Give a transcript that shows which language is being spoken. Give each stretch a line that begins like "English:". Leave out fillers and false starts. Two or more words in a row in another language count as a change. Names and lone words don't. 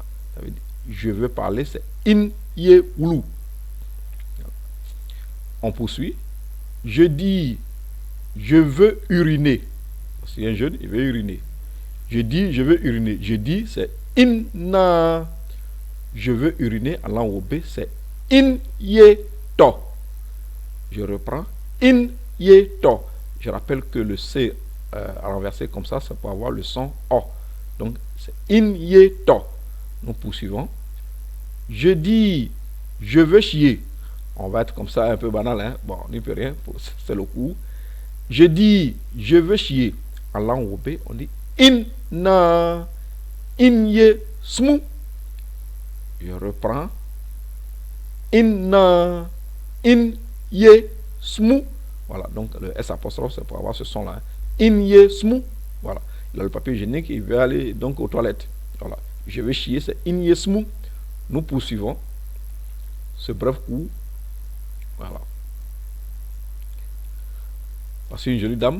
French: Ça veut dire, je veux parler, c'est
Wè Northern: inye wulu.
French: On poursuit. Je dis, je veux uriner. Si un jeune, il veut uriner. Je dis, je veux uriner. Je dis, c'est inna. Je veux uriner. En langue obé, c'est
Wè Northern: in ye to.
French: Je reprends.
Wè Northern: In ye to.
French: Je rappelle que le C renversé comme ça pour avoir le son O. Donc, c'est
Wè Northern: in ye to.
French: Nous poursuivons. Je dis, je veux chier. On va être comme ça un peu banal, hein? Bon, on n'y peut rien, c'est le coup. Je dis, je veux chier. En langue obé, on dit
Wè Northern: in na, in ye smou.
French: Je reprends.
Wè Northern: In na, in ye smou.
French: Voilà, donc le S apostrophe, c'est pour avoir ce son-là.
Wè Northern: Hein? In ye smou.
French: Voilà, il a le papier hygiénique, il veut aller donc aux toilettes. Voilà, je veux chier, c'est
Wè Northern: in ye smou.
French: Nous poursuivons ce bref coup. Voilà. Voici une jolie dame.